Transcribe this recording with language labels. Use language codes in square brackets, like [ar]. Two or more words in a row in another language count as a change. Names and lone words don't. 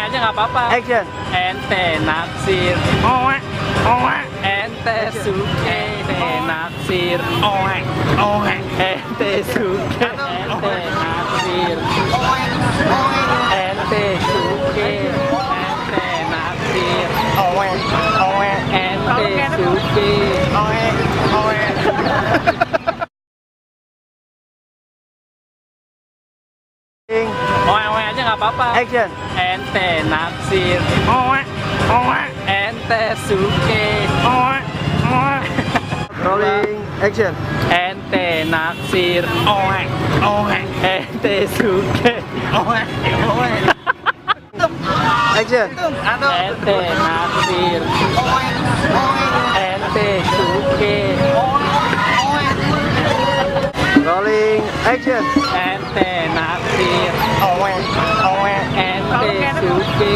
[id] nggak apa-apa. [en] Action. [bew] Ente naksir. Oe, oe, Ente suke. Ente naksir. oe, oe, Ente suke. Ente naksir. Ente suke. Ente naksir. oe, oe, Ente suke. oe, oe. [id] Oe-oe aja nggak apa-apa. [en] Action. [bew] Ente naksir. Oe, oe, Ente suke. oe, oe. [en] Rolling. Action. [bew] Ente naksir. Oe, oe, Ente suke. oe, oe. Action. Ente naksir. Ente suke. [en] Rolling. Action. [bew] Ente naksir. Oe, oe, Ente suke.